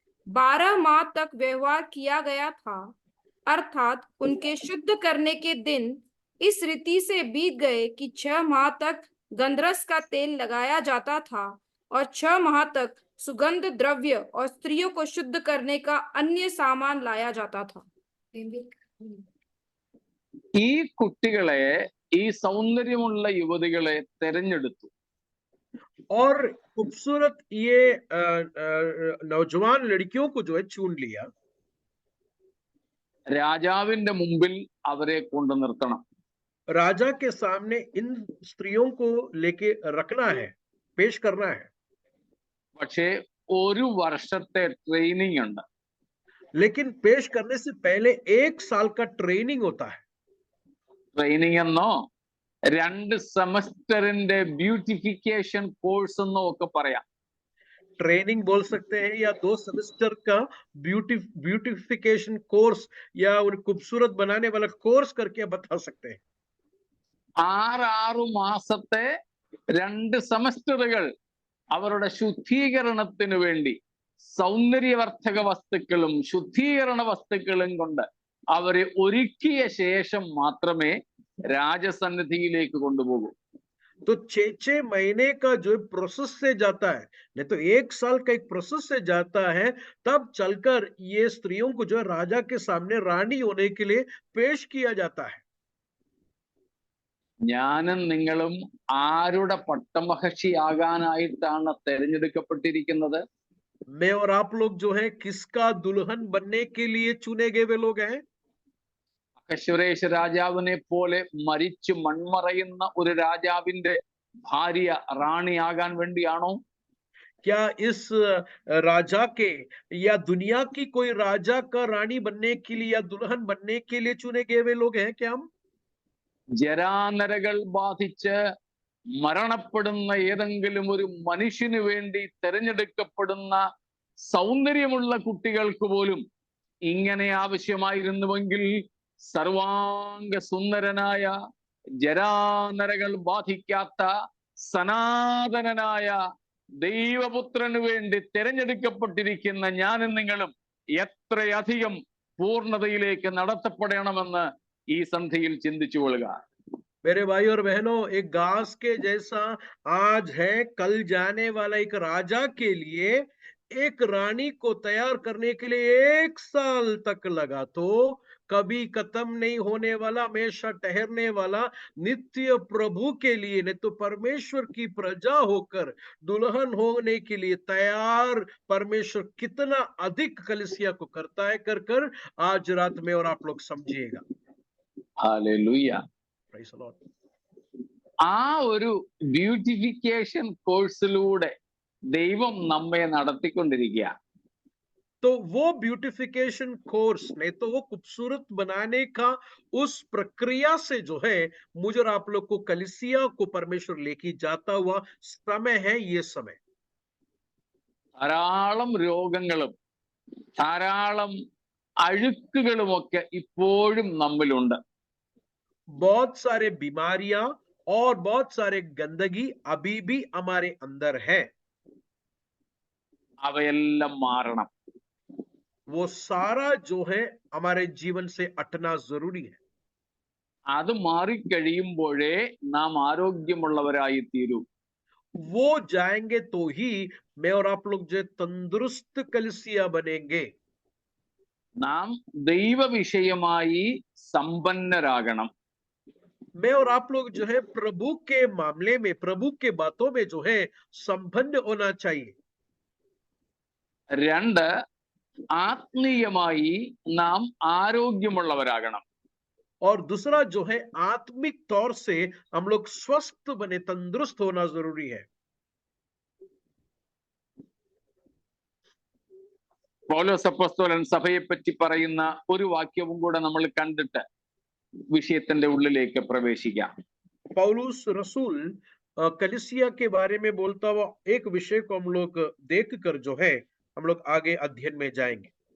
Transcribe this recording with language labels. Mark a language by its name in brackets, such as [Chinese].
[Hindi] 12 माह तक व्यवहार किया गया था, अर्थात उनके शुद्ध करने के दिन इस रीति से बीत गए कि 6 माह तक गंधरस का तेल लगाया जाता था और 6 माह तक सुगंध द्रव्य और स्त्रियों को शुद्ध करने का अन्य सामान लाया जाता था. [Malayalam] ഈ കുട്ടികളെ, ഈ സൗന്ദര്യമുള്ള യുവതികളെ തെരഞ്ഞെടുത്തു. [Hindi] और खूबसूरत ये नौजवान लड़कियों को जो है चुन लिया. [Malayalam] രാജാവിന്റെ മുമ്പിൽ അവരെ കൊണ്ടു നിർത്തണം. [Hindi] राजा के सामने इन स्त्रियों को लेके रखना है, पेश करना है. [Malayalam] പക്ഷേ 1 വർഷത്തെ ട്രെയിനിങ് ഉണ്ട്. [Hindi] लेकिन पेश करने से पहले 1 साल का ट्रेनिंग होता है. [Malayalam] ട്രെയിനിങ് എന്നോ 2 സെമസ്റ്ററിന്റെ ബ്യൂട്ടിഫിക്കേഷൻ കോഴ്സ് എന്നോ ഒക്കെ പറയാം. [Hindi] ट्रेनिंग बोल सकते हैं या 2 सेमेस्टर का ब्यूटिफिकेशन कोर्स या उन्हें खूबसूरत बनाने वाला कोर्स करके बता सकते हैं. [Malayalam] 6 മാസത്തെ 2 സെമസ്റ്ററുകൾ അവരുടെ ശുദ്ധീകരണത്തിന് വേണ്ടി സൗന്ദര്യവർദ്ധക വസ്തുക്കളും ശുദ്ധീകരണ വസ്തുക്കളും കൊണ്ട് അവരെ ഒരുക്കിയ ശേഷം മാത്രമേ രാജസന്നിധിയിലേക്ക് കൊണ്ടുപോകൂ. [Hindi] तो 6 महीने का जो प्रोसेस से जाता है, नहीं तो 1 साल का एक प्रोसेस से जाता है, तब चलकर ये स्त्रियों को जो है राजा के सामने रानी होने के लिए पेश किया जाता है। [Malayalam] ഞാനും നിങ്ങളും ആരുടെ പട്ടമഹർഷിയാകാനായിട്ടാണ് തെരഞ്ഞെടുക്കപ്പെട്ടിരിക്കുന്നത്? [Hindi] मैं और आप लोग जो है किसका दुल्हन बनने के लिए चुने गए वे लोग हैं? [Malayalam] അഹശ്വേരോശ് രാജാവിനെ പോലെ മരിച്ചു മൺമറയുന്ന ഒരു രാജാവിന്റെ ഭാര്യ റാണിയാകാൻ വേണ്ടിയാണോ? [Hindi] क्या इस राजा के या दुनिया की कोई राजा का रानी बनने के लिए या दुल्हन बनने के लिए चुने गए वे लोग हैं क्या हम? [Malayalam] ജരാനരകൾ ബാധിച്ച് മരണപ്പെടുന്ന ഏതെങ്കിലും ഒരു മനുഷ്യന് വേണ്ടി തെരഞ്ഞെടുക്കപ്പെടുന്ന സൗന്ദര്യമുള്ള കുട്ടികൾക്ക് പോലും ഇങ്ങനെ ആവശ്യമായിരുന്നുവെങ്കിൽ സർവാംഗ സുന്ദരനായ ജരാനരകൾ ബാധിക്കാത്ത സനാതനനായ ദൈവപുത്രന് വേണ്ടി തെരഞ്ഞെടുക്കപ്പെട്ടിരിക്കുന്ന ഞാനും നിങ്ങളും എത്രയധികം പൂർണ്ണതയിലേക്ക് നടത്തപ്പെടണമെന്ന് ഈ സന്ധിയിൽ ചിന്തിച്ചു കൊള്ളുക. [Hindi] मेरे भाई और बहनों, एक घास के जैसा आज है, कल जाने वाला एक राजा के लिए एक रानी को तैयार करने के लिए 1 साल तक लगा, तो कभी खत्म नहीं होने वाला, हमेशा ठहरने वाला नित्य प्रभु के लिए, नहीं तो परमेश्वर की प्रजा होकर दुल्हन होने के लिए तैयार परमेश्वर कितना अधिक कलीसिया को करता है, कर आज रात में और आप लोग समझिएगा। [Malayalam] ഹല്ലേലൂയ. [English] Praise the Lord. [Malayalam] ആ ഒരു ബ്യൂട്ടിഫിക്കേഷൻ കോഴ്സിലൂടെ ദൈവം നമ്മെ നടത്തിക്കൊണ്ടിരിക്കുക. [Hindi] तो वो ब्यूटिफिकेशन कोर्स, नहीं तो वो खूबसूरत बनाने का उस प्रक्रिया से जो है मुझे और आप लोग को कलीसिया को परमेश्वर लेके जाता हुआ समय है ये समय। [Malayalam] ധാരാളം രോഗങ്ങളും ധാരാളം അഴുക്കുകളുമൊക്കെ ഇപ്പോഴും നമ്മിലുണ്ട്. [Hindi] बहुत सारे बीमारियां और बहुत सारे गंदगी अभी भी हमारे अंदर है, [Malayalam] അവയെല്ലാം മാറണം. [Hindi] वो सारा जो है हमारे जीवन से हटना जरूरी है। [Malayalam] അത് മാറിക്കഴിയുമ്പോഴേ നാം ആരോഗ്യമുള്ളവരായി തീരൂ. [Hindi] वो जाएंगे तो ही मैं और आप लोग जो है तंदुरुस्त कलीसिया बनेंगे। [Malayalam] നാം ദൈവവിഷയമായി സമ്പന്നരാകണം. [Hindi] मैं और आप लोग जो है प्रभु के मामले में, प्रभु के बातों में जो है संपन्न होना चाहिए। [Malayalam] 2, ആത്മീയമായി നാം ആരോഗ്യമുള്ളവരാകണം. [Hindi] और दूसरा जो है आत्मिक तौर से हम लोग स्वस्थ बने, तंदुरुस्त होना जरूरी है। [Malayalam] പൗലോസ് അപ്പോസ്തലൻ സഭയെപ്പറ്റി പറയുന്ന ഒരു വാക്യവും കൂടെ നമ്മൾ കണ്ടിട്ട് വിഷയത്തിന്റെ ഉള്ളിലേക്ക് പ്രവേശിക്കാം. [Hindi] पौलुस रसूल कलीसिया के बारे में बोलता हुआ एक विषय को हम लोग देख कर जो है हम लोग आगे अध्ययन में जाएंगे।